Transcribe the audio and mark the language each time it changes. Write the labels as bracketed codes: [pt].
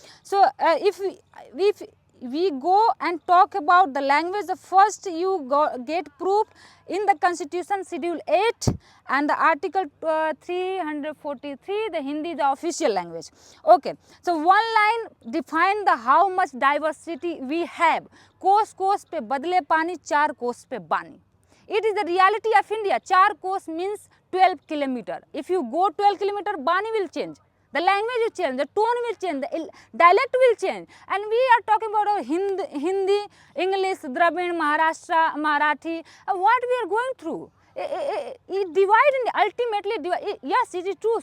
[en] So if we go and talk about the language, the first you get proof in the Constitution Schedule 8 and the Article 343, the Hindi is the official language. Okay, so one line define the how much diversity we have. [hi] कोस पे बदले पानी, 4 कोस पे बानी. [en] It is the reality of India. 4 कोस means 12 kilometer. If you go 12 kilometer, Bani will change. The language will change, the tone will change, the dialect will change. And we are talking about Hindi, English, Dravid, Maharashtra, Marathi. What we are going through? It divide and ultimately divide. Yes, it is true.